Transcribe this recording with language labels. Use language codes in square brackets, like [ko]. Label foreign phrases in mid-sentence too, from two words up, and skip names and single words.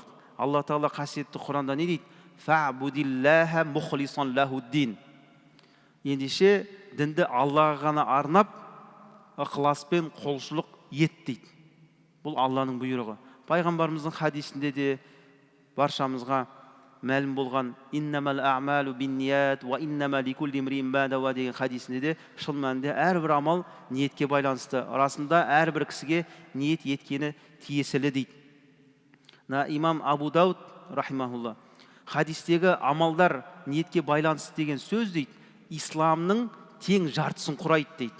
[kk] Алла Тағала қасиетті Құранда не дейді? [ar] فاعبد الله مخلصا له الدين. [kk] Ендеше дінді Аллаға ғана арнап, ықыласпен құлшылық ет дейді. Бұл Алланың бұйрығы. Пайғамбарымыздың хадисінде де баршамызға мәлім болған [ar] إنما الأعمال بالنيات وإنما لكل امرئ ما نوى [kk] деген хадисінде де шын мәнінде әрбір амал ниетке байланысты. Расында әрбір кісіге ниет еткені тиесілі дейді. Имам Абу Дауд рахимахулла, хадистегі амалдар ниетке байланысты деген сөз дейді, исламның тең жартысын құрайды дейді.